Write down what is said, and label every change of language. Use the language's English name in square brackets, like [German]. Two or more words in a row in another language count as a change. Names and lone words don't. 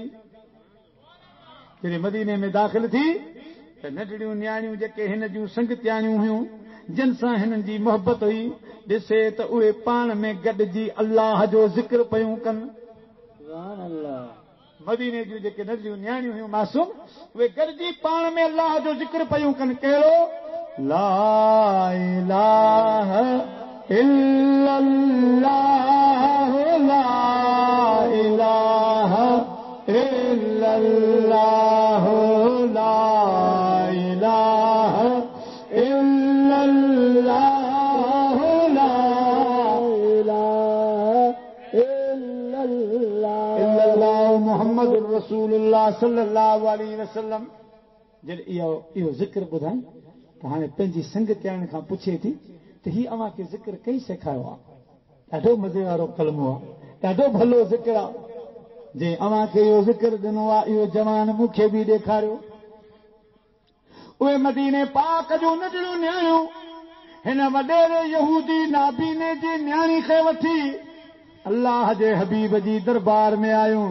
[Sindhi] जॾहिं मदीने में दाख़िल थी त नंढड़ियूं न्याणियूं जेके हिन जूं संगतियाणियूं हुयूं, जिन सां हिननि जी मोहबत हुई, ॾिसे त उहे पाण में गॾिजी अल्लाह जो ज़िक्र पियूं कनि। मदीने जूं जेके नंढड़ियूं न्याणियूं हुयूं मासूम, उहे गॾिजी पाण में अल्लाह जो ज़िक्र पियूं कनि। कहिड़ो? [Arabic] لا إله إلا الله، لا إله إلا الله، لا إله إلا الله، لا إله إلا الله محمد رسول الله صلى الله عليه وسلم. [Sindhi] जॾहिं इहो ज़िक्र ॿुधाई त हाणे पंहिंजी संगतियाण खां पुछे थी त ही अव्हां खे ज़िक्र कई सेखारियो आहे? ॾाढो मज़े वारो कलमो आहे, ॾाढो भलो ज़िक्र आहे। जे अव्हां खे इहो ज़िक्र ॾिनो आहे, इहो जवान मूंखे बि ॾेखारियो। उहे मदीने पाक जूं नंढड़ियूं न्याणियूं हिन वॾेरे यहूदी नाबीने जी न्याणी खे वठी अल्लाह जे हबीब जी दरबार में आयूं।